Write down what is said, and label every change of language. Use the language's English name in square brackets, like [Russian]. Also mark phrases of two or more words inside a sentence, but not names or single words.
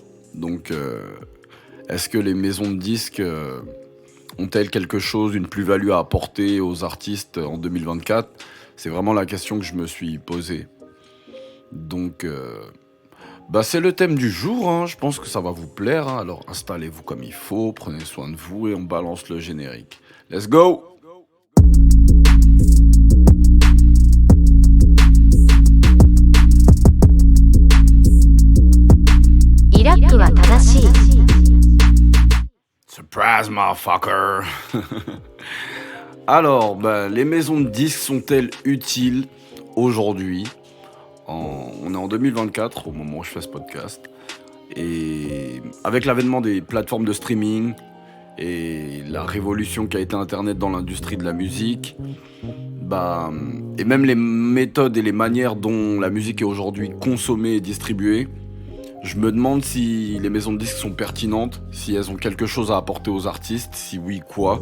[French] Donc, est-ce que les maisons de disques ont-elles quelque chose, une plus-value à apporter aux artistes en 2024? C'est vraiment la question que je me suis posée. Donc, c'est le thème du jour, hein. Je pense que ça va vous plaire, hein. Alors installez-vous comme il faut, prenez soin de vous et on balance le générique. [English] Let's go! [Japanese] イラックは正しい。 [English] Surprise, motherfucker! [French] Alors, les maisons de disques sont-elles utiles aujourd'hui? On est en 2024 au moment où je fais ce podcast. Et avec l'avènement des plateformes de streaming et la révolution qu'a été Internet dans l'industrie de la musique, et même les méthodes et les manières dont la musique est aujourd'hui consommée et distribuée, je me demande si les maisons de disques sont pertinentes, si elles ont quelque chose à apporter aux artistes, si oui, quoi.